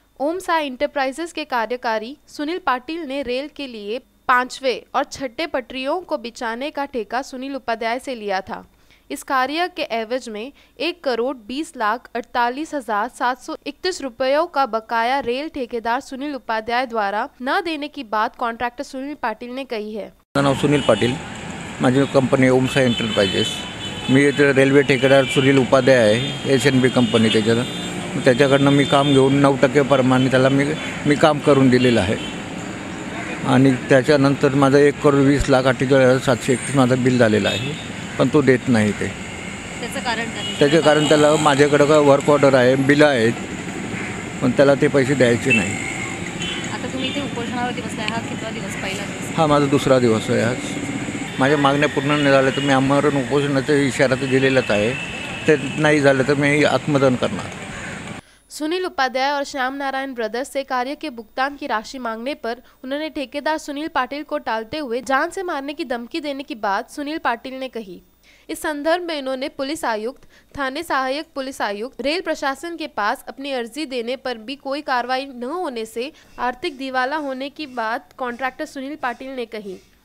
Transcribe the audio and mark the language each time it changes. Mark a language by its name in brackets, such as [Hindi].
[Hindi] ओम Sai enterprises के कार्यकारी सुनील पाटिल ने रेल के लिए 5वें और 6ठे पटरियों को बिछाने का ठेका सुनील उपाध्याय से लिया था। इस कार्य के एवज में 1,20,48,731 रुपयों का बकाया रेल ठेकेदार सुनील उपाध्याय द्वारा न देने की बात कॉन्ट्रैक्टर सुनील पाटिल ने कही है। [Marathi] माझं नाव सुनील पाटिल, माझी कंपनी ओम साई एंटरप्राइजेस। मी रेल्वे ठेकेदार सुनील उपाध्याय आहे, SNB कंपनी त्याच्याकडनं मी काम घेऊन 9% प्रमाणे त्याला मी काम करून दिलेलं आहे आणि त्याच्यानंतर माझं 1,20,48,731 माझं बिल झालेलं आहे, पण तो देत नाही ते। त्याचं कारण त्याला माझ्याकडं का वर्क ऑर्डर आहे, बिलं आहेत, पण त्याला ते पैसे द्यायचे नाही। आता तुम्ही इथे उपोषणावरती बसलाय, हा कितवा दिवस? पहिला दिवस? हा माझा 2रा दिवस आहे आज। माझ्या मागण्या पूर्ण नाही झाल्या तर मी आमरण उपोषणाचा इशारा तर दिलेलाच आहे, ते नाही झालं तर मी आत्मदहन करणार। [Hindi] सुनील उपाध्याय और श्याम नारायण ब्रदर्स से कार्य के भुगतान की राशि मांगने पर उन्होंने ठेकेदार सुनील पाटिल को टालते हुए जान से मारने की धमकी देने की बात सुनील पाटिल ने कही। इस संदर्भ में इन्होंने पुलिस आयुक्त, थाने सहायक पुलिस आयुक्त, रेल प्रशासन के पास अपनी अर्जी देने पर भी कोई कार्रवाई न होने से आर्थिक दिवाला होने की बात कॉन्ट्रैक्टर सुनील पाटिल ने कही।